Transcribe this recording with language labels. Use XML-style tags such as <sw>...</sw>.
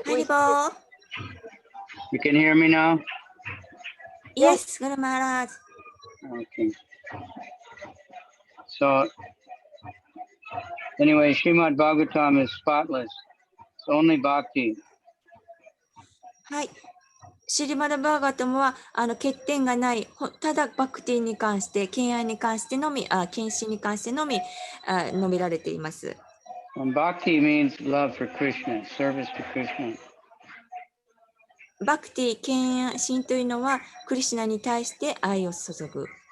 <en>ハリボー。 you can hear me now? Yes, Guru Maharaj. Okay. So, anyway, Srimad Bhagavatam is spotless. It's only bhakti.</en> <ja>はい。シリマダ・バーガータムは欠点がない、ただバクティに関して、敬愛に関してのみ、献身に関してのみ述べられています。</ja> <en>And bhakti means love for Krishna, service to Krishna.</en> <ja>バクティ、献身というのは、クリシュナに対して愛を注ぐ。</ja>